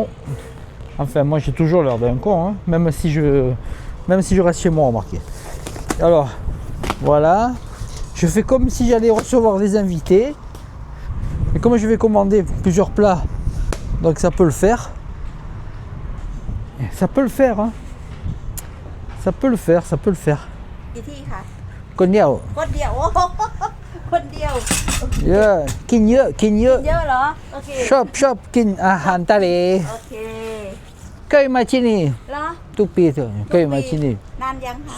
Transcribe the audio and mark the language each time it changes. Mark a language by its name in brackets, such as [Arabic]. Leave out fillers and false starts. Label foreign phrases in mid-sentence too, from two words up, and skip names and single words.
[French] Enfin, moi j'ai toujours l'air d'un con, hein, même si je reste chez moi, remarquez. Alors, voilà. Je fais comme si j'allais recevoir des invités. Et comme je vais commander plusieurs plats, donc ça peut le faire. Ça peut le faire, hein. Ça peut le faire. [Thai] กี่ที่คะ คนเดียว คนเดียว โอ้โหคนเดียว เยอะกินเยอะ เยอะเหรอโอเค ชอบกินอาหารทะเล โอเค เคยมาที่นี่ เหรอ ทุกปีเถอะเคยมาที่นี่ นานยังคะ